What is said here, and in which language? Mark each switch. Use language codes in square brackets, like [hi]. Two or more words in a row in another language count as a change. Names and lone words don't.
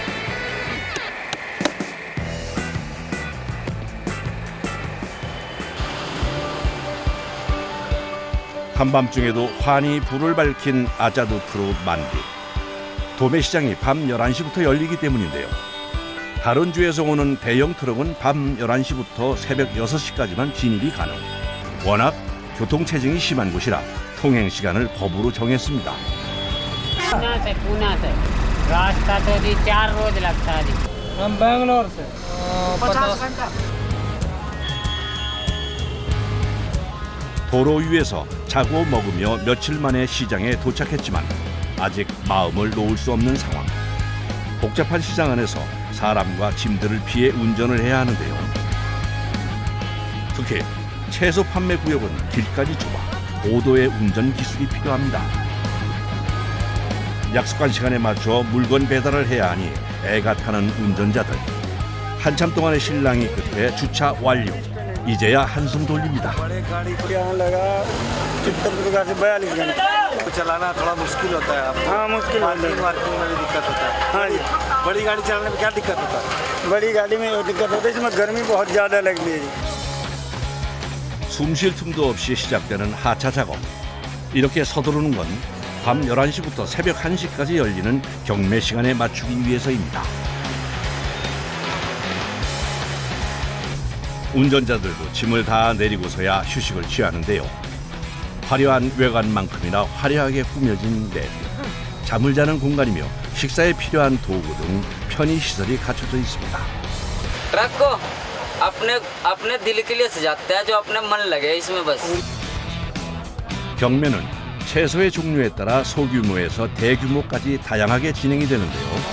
[ko] 한밤중에도 환히 불을 밝힌 아자두 트롯 만디. 도매시장이 밤 11시부터 열리기 때문인데요. 다른 주에서 오는 대형 트럭은 밤 11시부터 새벽 6시까지만 진입이 가능. 워낙 교통체증이 심한 곳이라 통행 시간을 법으로 정했습니다. [hi] पूना से रास्ता तो जी 4 रोज लगता है जी हम बैंगलोर से 50 घंटा [ko] 도로 위에서 자고 먹으며 며칠 만에 시장에 도착했지만 아직 마음을 놓을 수 없는 상황. 복잡한 시장 안에서 사람과 짐들을 피해 운전을 해야 하는데요. 특히 채소 판매 구역은 길까지 좁아 고도의 운전 기술이 필요합니다. 약속한 시간에 맞춰 물건 배달을 해야 하니 애가 타는 운전자들. 한참 동안의 실랑이 끝에 주차 완료. 이제야 한숨 돌립니다. [hi] बड़े गाड़ी को यहाँ लगा चित्तौड़गढ़ से 42 घंटे चलाना थोड़ा मुश्किल होता है आपको। हाँ मुश्किल पार्किंग वार्किंग में भी दिक्कत होता है। हाँ जी बड़ी गाड़ी चलाने में क्या दिक्कत होता है? बड़ी गाड़ी में दिक्कत होती है इसमें गर्मी बहुत ज़्यादा लगती है [ko] 숨 쉴 틈도 없이 시작되는 하차 작업. 이렇게 서두르는 건 밤 11시부터 새벽 1시까지 열리는 경매 시간에 맞추기 위해서입니다. 운전자들도 짐을 다 내리고서야 휴식을 취하는데요. 화려한 외관만큼이나 화려하게 꾸며진 내부. 잠을 자는 공간이며 식사에 필요한 도구 등 편의 시설이 갖춰져 있습니다. [hi] ट्रक को अपने दिल के लिए सजाते हैं जो अपने मन लगे इसमें बस [ko] 경매는 채소의 종류에 따라 소규모에서 대규모까지 다양하게 진행이 되는데요.